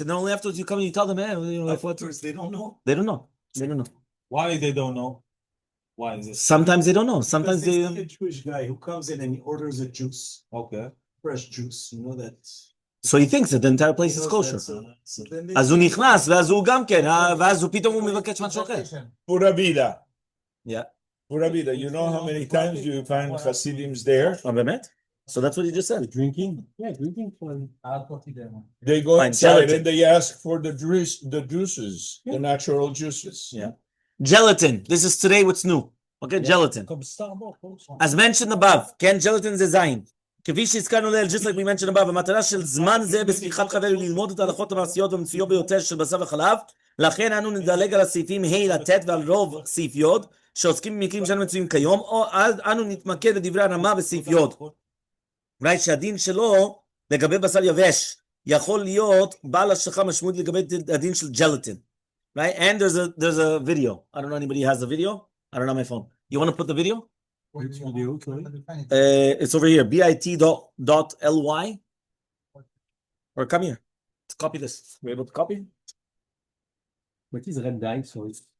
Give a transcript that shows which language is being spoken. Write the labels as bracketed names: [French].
[English] And then only afterwards you come and you tell them, hey, Afterwards, they don't know. They don't know. Why they don't know? Why is it? Sometimes they don't know. Sometimes There's they... a Jewish guy who comes in and he orders a juice, Okay. fresh juice, that. So he thinks that the entire place is kosher. So then they [Hebrew] אז הוא נכנס, ואז הוא גם כן, ואז הוא פתאום הוא מבקש משהו אחר. [Spanish] Pura vida. [English] Yeah. Rabbi, you know how many times you find Hasidims there? So that's what he just said. Drinking? Yeah, drinking fun. They go Fine, inside gelatin. and they ask for the juices, the natural juices. Yeah. Gelatin. This is today what's new. Okay, gelatin. As mentioned above, can gelatin design? [Hebrew] כפי שהזכרנו לעיל, [English] just like we mentioned above, [Hebrew] המטרה של זמן זה בספיחת חבר היא ללמוד את ההלכות המעשיות והמצויות ביותר של בשר וחלב, לכן אנו נדלג על הסעיפים ה' עד ט' ועל רוב סעיף י' שעוסקים במקרים שאנו מצויים כיום, או אנו נתמקד בדברי הרמה בסעיף י'. [English] right, [Hebrew] שהדין שלו לגבי בשר יבש יכול להיות בעל השלכה משמעות לגבי הדין של ג'לטין. [English] Right, and there's a video. I don't know anybody has a video. I don't know my phone. You want to put the video? Which video? Sorry. It's over here. bit.ly. Or come here. Let's copy this. We're able to copy. What is red dye? Sorry.